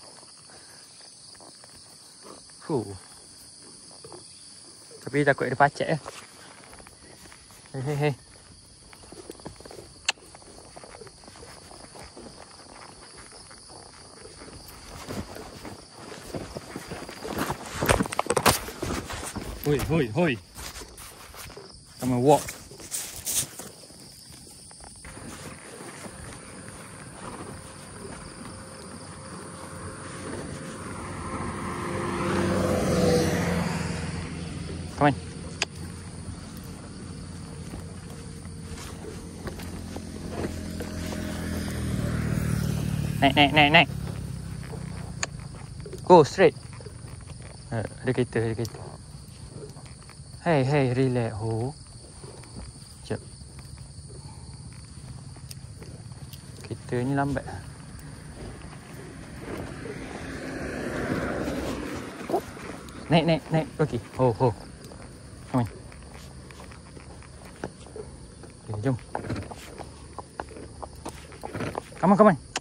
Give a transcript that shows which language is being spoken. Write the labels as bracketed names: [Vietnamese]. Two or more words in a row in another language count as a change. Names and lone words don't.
[Malay] Tapi takut ada pacak ya. Hei. Hoi. [English] Come and walk. Come on. [Malay] Naik. [English] Go straight. [Malay] Ada kereta. [English] Hey, relax. Sekejap. [Malay] Kereta ni lambat. Naik. Okey. Ho. [English] Come on. Okay, jom. Come on.